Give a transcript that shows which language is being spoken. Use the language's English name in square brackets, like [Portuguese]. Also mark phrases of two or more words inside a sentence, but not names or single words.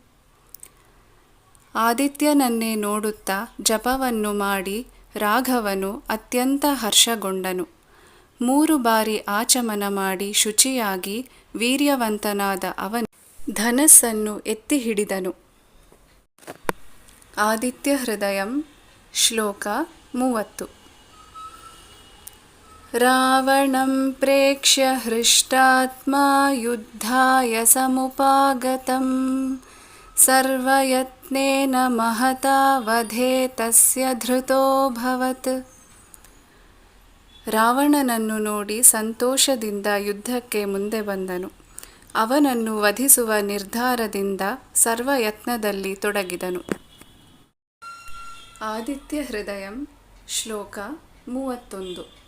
[Kannada] ಆದಿತ್ಯನನ್ನೇ ನೋಡುತ್ತಾ ಜಪವನ್ನು ಮಾಡಿ ರಾಘವನು ಅತ್ಯಂತ ಹರ್ಷಗೊಂಡನು. 3 ಬಾರಿ ಆಚಮನ ಮಾಡಿ ಶುಚಿಯಾಗಿ ವೀರ್ಯವಂತನಾದ ಅವನು ಧನಸ್ಸನ್ನು ಎತ್ತಿ ಹಿಡಿದನು. ಆದಿತ್ಯ ಹೃದಯಂ ಶ್ಲೋಕ 30. [Sanskrit] ರಾವಣಂ ಪ್ರೇಕ್ಷ್ಯ ಹೃಷ್ಟಾತ್ಮಾ ಯುದ್ಧಾಯ ಸಮುಪಾಗತಂ ಸರ್ವಯತ್ನೇನ ಮಹತಾ ವಧೇ ತಸ್ಯ ಧೃತೋಭವತ್. [Kannada] ರಾವಣನನ್ನು ನೋಡಿ ಸಂತೋಷದಿಂದ ಯುದ್ಧಕ್ಕೆ ಮುಂದೆ ಬಂದನು. ಅವನನ್ನು ವಧಿಸುವ ನಿರ್ಧಾರದಿಂದ ಸರ್ವಯತ್ನದಲ್ಲಿ ತೊಡಗಿದನು. ಆದಿತ್ಯ ಹೃದಯಂ ಶ್ಲೋಕ 31.